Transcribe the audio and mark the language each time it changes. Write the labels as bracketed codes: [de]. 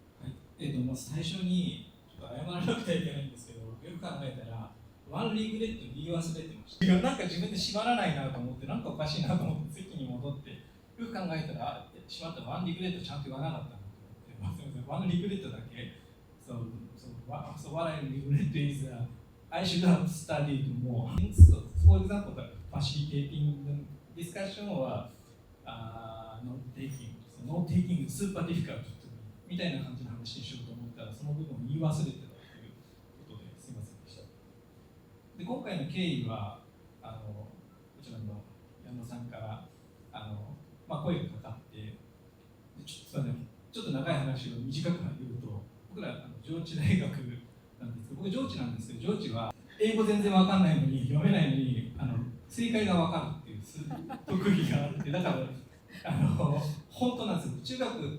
[ja] はい。まず最初にちょっと謝らなくてはいけないんですけど、よく考えたらワンリグレット言い忘れてました。なんか自分で縛らないなと思って、なんかおかしいなと思って席に戻って、よく考えたら、しまったワンリグレットちゃんと言わなかったなと思って、すみません、ワンリグレットだけ。 [en] So what I regret is I should have studied more. So, for example, facilitating the discussion or note taking is super difficult to me [ja] みたいな感じの話にしようと思ったら、その部分を言い忘れてたということですいませんでした。で、今回の経緯はこちらの矢野さんから声がかかって、ちょっと長い話を短く言うと、僕ら上智大学なんですけど、僕上智なんですけど、上智は英語全然わかんないのに、読めないのに正解がわかるっていう特技があって、だから本当なんですよ。